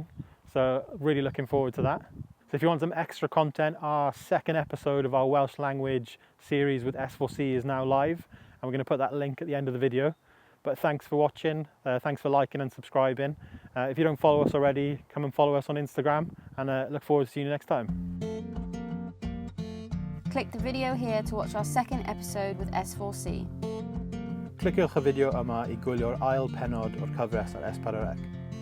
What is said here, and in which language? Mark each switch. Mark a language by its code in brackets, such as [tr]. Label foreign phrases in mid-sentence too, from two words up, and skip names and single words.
[en] So really looking forward to that. So if you want some extra content, our second episode of our Welsh language series with S4C is now live, and we're going to put that link at the end of the video. But thanks for watching, thanks for liking and subscribing. If you don't follow us already, come and follow us on Instagram, and look forward to seeing you next time. Click the video here to watch our second episode with S4C. [cy] Cliciwch y fideo yma I gwylio'r ail pennod o'r cyfres ar S4C.